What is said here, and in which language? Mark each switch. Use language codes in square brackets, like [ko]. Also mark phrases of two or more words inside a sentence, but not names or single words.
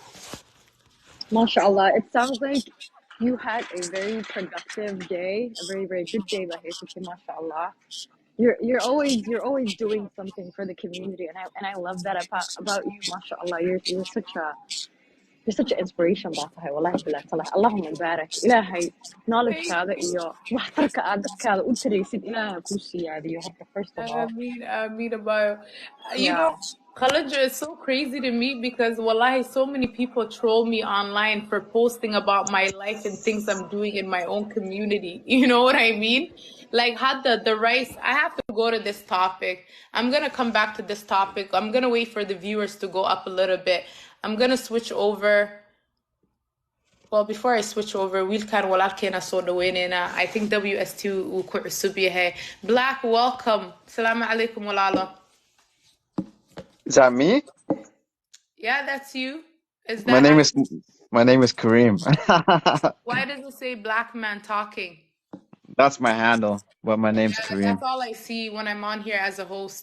[en] MashaAllah. It sounds like you had a very productive day, a very, very good day, Bahayati, MashaAllah. You're always doing something for the community, and I love that about you, MashaAllah. You're such an inspiration [so] baa tahay [ar] wallahi bilaa talah Allahumma barak [en] ilaahay Thank [so] knowledge-kaada [en] you. [so] iyo waxtarka aad dadkaada u taraysid ilaahay kuu siyaadiyo horta [en] first of all. I mean about, you Yeah. know, Khaladra is so crazy to me because wallahi, so many people troll me online for posting about my life and things I'm doing in my own community. You know what I mean? Like had the rice, I have to go to this topic. I'm gonna come back to this topic. I'm gonna wait for the viewers to go up a little bit. I'm gonna switch over. Well, before I switch over, [so] wiilkan walaalkeena soo dhaweyneyna. [en] I think [so] WST uu ku cusub yahay. Black, welcome. [ar] Assalamu alaikum walaalo. [en] Is that me? Yeah, that's you. Is My that name how? is my name is Kareem. Why does it say black man talking? That's my handle, but my name's Yeah, that's Kareem. all I see when I'm on here as a host.